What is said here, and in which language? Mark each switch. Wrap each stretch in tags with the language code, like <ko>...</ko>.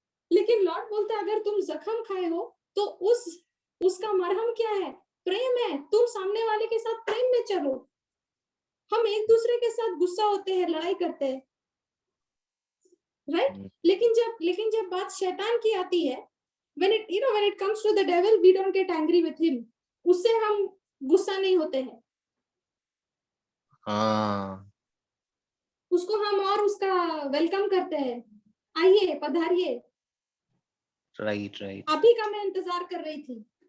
<hi>लेकिन लॉर्ड बोलता है, अगर तुम जख्म खाए हो तो उसका मरहम क्या है? प्रेम है। तुम सामने वाले के साथ प्रेम में चलो। हम एक दूसरे के साथ गुस्सा होते हैं, लड़ाई करते हैं, राइट? लेकिन जब बात शैतान की आती है,</hi> <en>when it comes to the devil, we don't get angry with him.</en> <hi>उससे हम गुस्सा नहीं होते हैं। हाँ उसको हम और उसका वेलकम करते हैं, आइए पधारिए।</hi> <en>Right right.</en> <hi>आप ही का मैं इंतजार कर रही थी।</hi>